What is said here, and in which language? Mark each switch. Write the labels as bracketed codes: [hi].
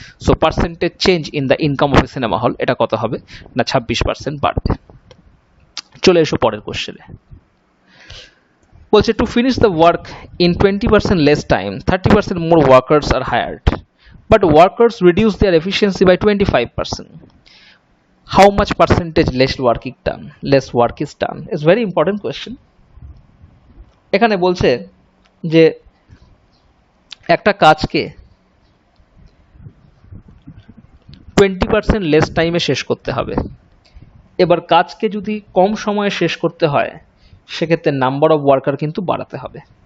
[en] so percentage change in the income of a cinema hall, [bn] এটা কত হবে না, 26% বাড়বে। চলে এসো পরের কোশ্চেনে। [en] বলছে to finish the work in 20% less time, 30% more workers are hired, but workers reduce their efficiency by 25%. How much percentage less work is done? It's very important question. [bn] এখানে বলছে যে একটা কাজকে 20% লেস টাইমে শেষ করতে হবে। এবার কাজকে যদি কম সময়ে শেষ করতে হয়, সেক্ষেত্রে নাম্বার অফ ওয়ার্কার কিন্তু বাড়াতে হবে।